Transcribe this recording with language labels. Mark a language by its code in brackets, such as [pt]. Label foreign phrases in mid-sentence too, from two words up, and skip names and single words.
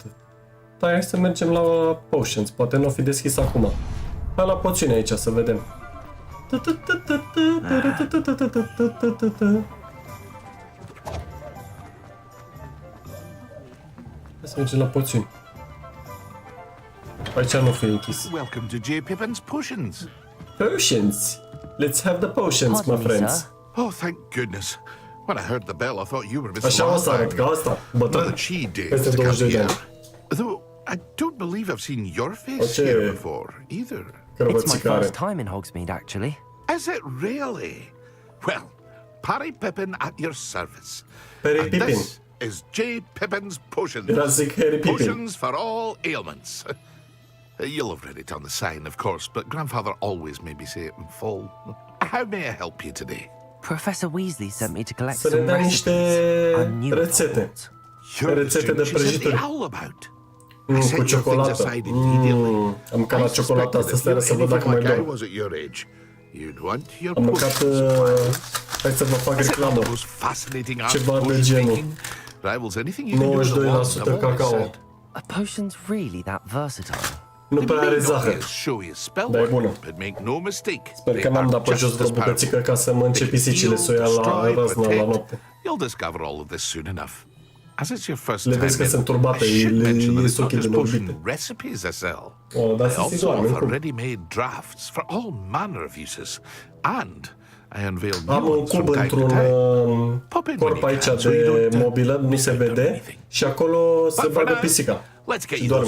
[ro] Da, hai să mergem la potions. Poate nu o fi deschis acum. Hai la poțiune aici să vedem. Hai să mergem la poțiuni. Aici nu fi închis. [en] Welcome to J. Pippin's Potions. Potions! Let's have the potions, my friends. Oh, thank goodness. When I heard the bell, I thought you were Mr. [ro] Așa o să arăt, ca asta, bătrân, peste 22 de ani. [en] Though I don't believe I've seen your face here before, either. It's my first time in Hogsmeade, actually. Is it really? Well, Parry Pippin at your service. Parry And Pippin. this is J. Pippin's Potions. [ro] Era zic Harry Pippin. [en] Potions for all ailments. You'll have read it on the sign, of course, but Grandfather always made me say it in full. How may I help you today? Professor Weasley sent me to collect [ro] Să ne [en] some [ro] dea [en] recipes. [ro] niște [en] I'm new at [ro] rețete. [en] Hogwarts. [ro] Rețete de prăjituri. Cu ciocolată. Am mâncat la ciocolată asta seara să văd dacă mai dor. Am mâncat... hai să vă fac reclamă. Ceva de genul. 92% cacao. [en] Are potions really that versatile? [ro] Nu prea are zahăr, dar e bună. Sper că n-am dat pe jos vreo bucățică ca să mănânce pisicile să o ia la răznă la noapte. Le vezi că sunt turbate, le ies ochii de morbite. O, dar să se doarme, am un cub într-un corp aici de mobilă, nu se vede, și acolo se bagă pisica și doarme.